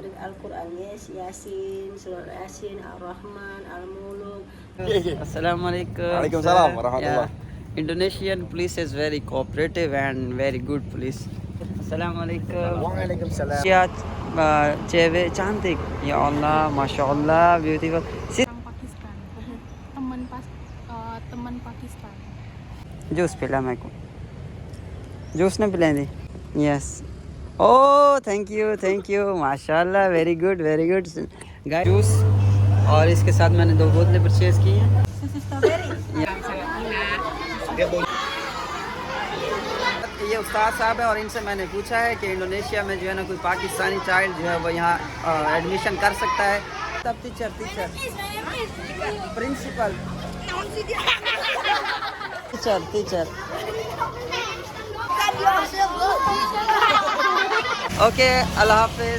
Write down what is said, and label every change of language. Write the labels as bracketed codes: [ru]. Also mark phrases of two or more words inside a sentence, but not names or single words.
[id] Al-Quran, yes, Yasin, Surah Yasin, Ar-Rahman, Al-Muluk. [ar] Assalamualaikum. وعليكم السلام ورحمة الله. [en] Indonesian police is very cooperative and very good police. [ar] Assalamualaikum. Waalaikumsalam. [id] Ya, cewek cantik. [ar] يا الله، ما شاء الله, beautiful. [id] Orang Pakistan, teman Pakistan. [ur] جوس پلا میرے کو جوس نے پلا دی [en] yes oh thank you [ur] ماشاءاللہ [en] very good guys [ur] جوس اور اس کے ساتھ میں نے 2 بوتلیں پرچیز کی ہیں یہ استاد صاحب ہے اور ان سے میں نے پوچھا ہے کہ انڈونیشیا میں جو ہے نا کوئی پاکستانی چائلڈ جو ہے وہ یہاں ایڈمیشن کر سکتا ہے تب [en] teacher principal teacher okay [ur] اللہ حافظ.